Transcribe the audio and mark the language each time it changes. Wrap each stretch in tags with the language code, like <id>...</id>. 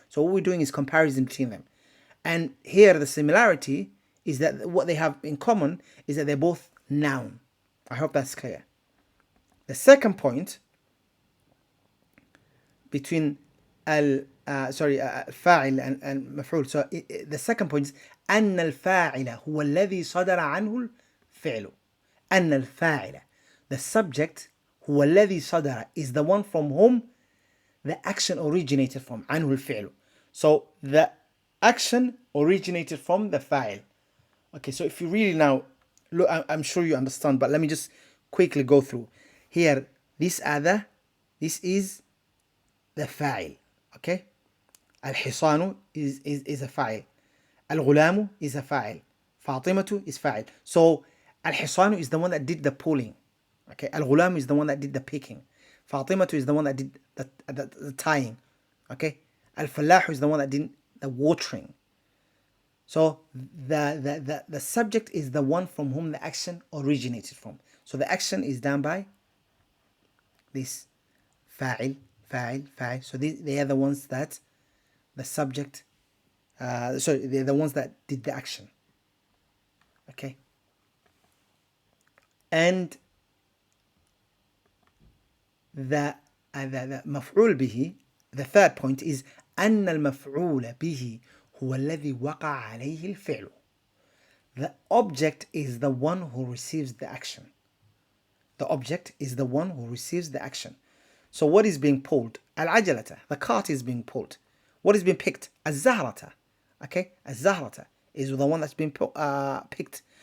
<en>So what we're doing is comparison between them. And here the similarity is that what they have in common is that they're both noun. I hope that's clear. The second point between fa'il and maf'ul. So the second point is</en> <ar>أن الفاعل هو الذي صدر عنه الفعل. أن الفاعل,</ar> <en>the subject,</en> <ar>هو الذي صدر,</ar> <en>is the one from whom the action originated from.</en> <ar>عنه الفعل.</ar> <en>So the action originated from the fa'il. Okay, so if you really now look, I'm sure you understand, but let me just quickly go through. Here, this is the fa'il, okay? الحصان is a fa'il. الغلام is a fa'il. فاطمة is fa'il. So, الحصان is the one that did the pulling. Okay, الغلام is the one that did the picking. فاطمة is the one that did the tying. Okay, الفلاح is the one that did the watering. So the subject is the one from whom the action originated from. So the action is done by this fa'il, fa'il, fa'il. So they are the ones that the subject, sorry, they're the ones that did the action. Okay. And the</en> <ar>مفعول به,</ar> <en>the third point is</en> <ar>أن المفعول به هو الذي وقع عليه الفعل.</ar> <en>The object is the one who receives the action. The object is the one who receives the action. So what is being pulled? العجلة, the cart is being pulled. What is being picked? الزهرة. Okay, الزهرة is the one that's been picked.</en>